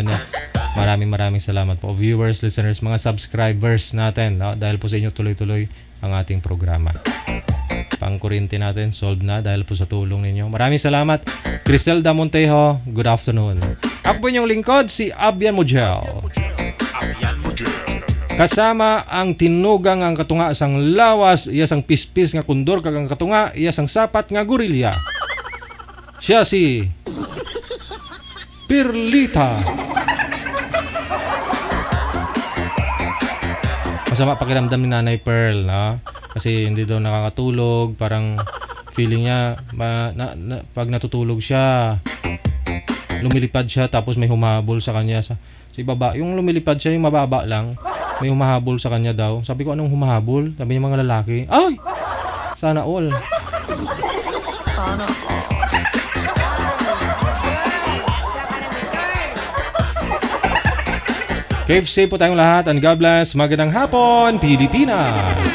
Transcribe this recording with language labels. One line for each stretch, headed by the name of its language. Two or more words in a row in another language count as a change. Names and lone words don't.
Filipino: Maraming salamat po. Viewers, listeners, mga subscribers natin. No? Dahil po sa inyo tuloy-tuloy ang ating programa. Pang-kurinti natin, solved na dahil po sa tulong ninyo. Maraming salamat.
English: Criselda Montejo, good afternoon.
Filipino: Ako po inyong lingkod, si Abian Mujel.
Hiligaynon: Kasama ang tinugang ang katunga sang lawas, iya sang pispis nga kundor kagang katunga, iya sang sapat nga gorilya.
Filipino: Siya si Perlita. masama pakiramdam ni Nanay Pearl, no? Kasi hindi daw nakakatulog, parang feeling niya pag natutulog siya, lumilipad siya tapos may humahabol sa kanya sa ibaba. Yung lumilipad siya, yung mababa lang, may humahabol sa kanya daw. Sabi ko, anong humahabol? Sabi niya, mga lalaki. Ay!
English: Sana all. Keep safe
Filipino: po tayong lahat
English: and God bless.
Filipino: Magandang hapon, Pilipinas!